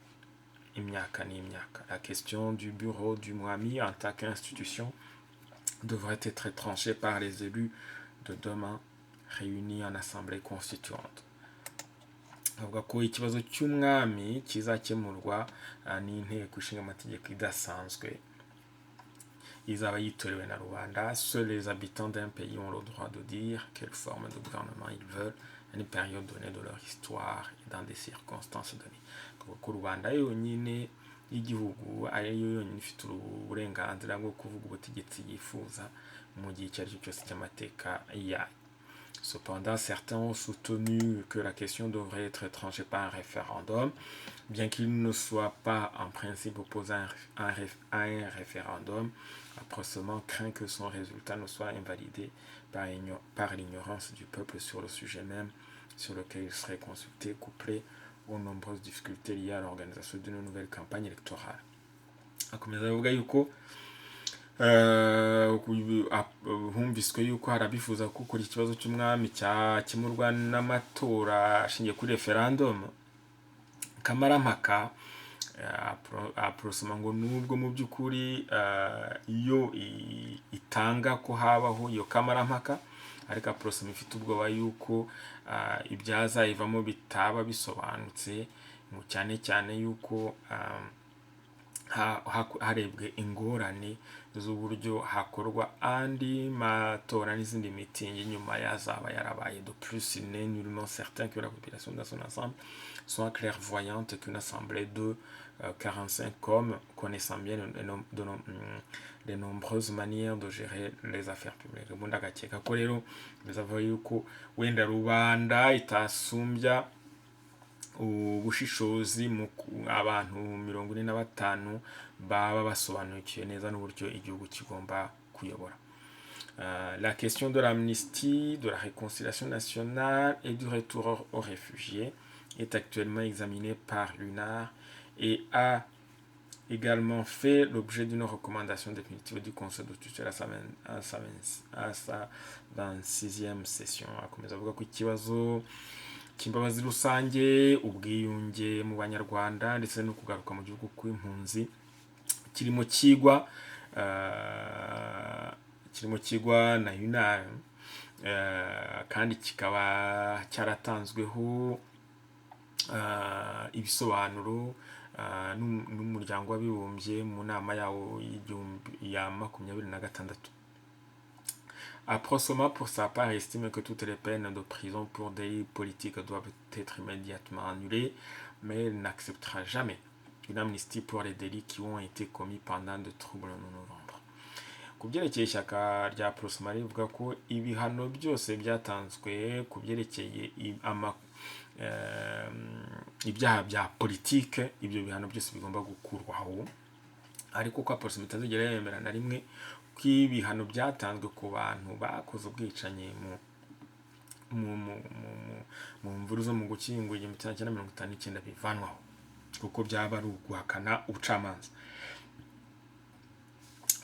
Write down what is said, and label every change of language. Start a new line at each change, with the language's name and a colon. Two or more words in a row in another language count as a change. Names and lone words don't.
French: La question du bureau du Mwami en tant qu'institution devrait être tranchée par les élus de demain réunis en assemblée constituante.
Kinyarwanda: Avuga ko ikibazo cy'umwami kizakemurwa n'inteko ishinga amategeko idasanzwe izaba yitorewe na rubanda.
French: Seuls les habitants d'un pays ont le droit de dire quelle forme de gouvernement ils veulent à une période donnée de leur histoire et dans des circonstances données.
Kinyarwanda: Ko rubanda yonyine y'igihugu ariyo yonyine ifite uburenganzira bwo kuvuga ubutegetsi yifuza mu gihe icyo ari cyo cyose cy'amateka yayo.
French: Cependant, certains ont soutenu que la question devrait être tranchée par un référendum, bien qu'il ne soit pas en principe opposé à un référendum. Approchement craint que son résultat ne soit invalidé par l'ignorance du peuple sur le sujet même sur lequel il serait consulté, couplé aux nombreuses difficultés liées à l'organisation d'une nouvelle campagne électorale.
Kinyarwanda: Akomeza avuga yuko humviswe yuko harabifuza ko kuri ikibazo cy'umwami cyakemurwa n'amatora ashingiye kuri referendum. Kamarampaka aprosoma ngo nubwo mu by'ukuri iyo itanga ko habaho iyo kamarampaka, ariko aprosoma ifite ubwoba yuko ibyazayivamo bitaba bisobanutse, cyane cyane yuko harebwe ingorane z'uburyo hakorwa andi matora n'izindi mitingi nyuma yazaba yarabaye.
French: De plus, il n'est nullement certain que la population dans son ensemble soit clairvoyante qu'une assemblée de 45 hommes connaissant bien les nombreuses manières de gérer les affaires publiques.
Kinyarwanda: Ubundi agakeka ko rero bizavuga yuko wenda rubanda itasumbya ubushishozi mu abantu 45 baba basobanukiwe neza n'uburyo igihugu kigomba kuyobora.
French: La question de l'amnistie, de la réconciliation nationale et du retour aux réfugiés est actuellement examinée par l'UNAR et a également fait l'objet d'une recommandation définitive du Conseil de tutelle à sa 26e session.
Kinyarwanda: Akomeza avuga ko ikibazo cy'imbabazi rusange, ubwiyunge mu banyarwanda ndetse no kugaruka mu gihugu kw'impunzi kirimo kigwa na UNAR, kandi kikaba cyaratanzweho ibisobanuro n'umuryango w'abibumbye mu nama yawo ya 26.
French: Aprosoma pour sa part estime que toutes les peines de prison pour délits politiques doivent être immédiatement annulées, mais elle n'acceptera jamais une amnistie pour les délits qui ont été commis pendant de troubles en novembre.
Kinyarwanda: Ku byerekeye ishyaka rya Aprosoma rivuga ko ibihano byose byatanzwe ku byerekeye ibyaha bya politike, ibyo bihano byose bigomba gukurwaho, ariko ko Aprosoma itazigera yemera na rimwe ko ibihano byatanzwe ku bantu bakoze ubwicanyi mu mvuru zo mu Gushyingo 1959 bivanwaho, kuko byaba ari uguhakana ubucamanza.